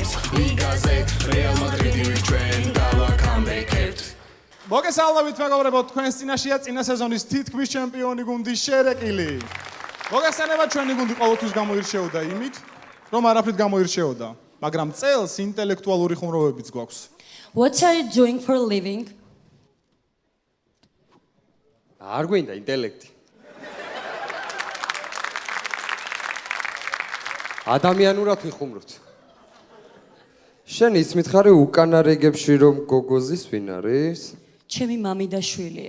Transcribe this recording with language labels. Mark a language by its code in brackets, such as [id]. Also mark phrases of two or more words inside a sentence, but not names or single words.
[ka] ლიგაზე რეალ მადრიდი ვიქ ჩვენ გავაკამბეკებთ. მოგესალმებით მეგობრებო, თქვენს წინაშეა წინა სეზონის თითქმის ჩემპიონი გუნდი შერეკილი. მოგესალმებით, ჩვენი გუნდი ყოველთვის გამოირჩეოდა იმით, რომ არაფრით გამოირჩეოდა, მაგრამ წელს ინტელექტუალური ხუმრობებიც გვაქვს. [en] What are you doing for a living? [ka] არ გვინდა ინტელექტი. ადამიანურად ვიხუმროთ. შენ ის მითხარი უკანა რიგებში რომ გოგოზის ვინ არის? ჩემი მამი და შვილია.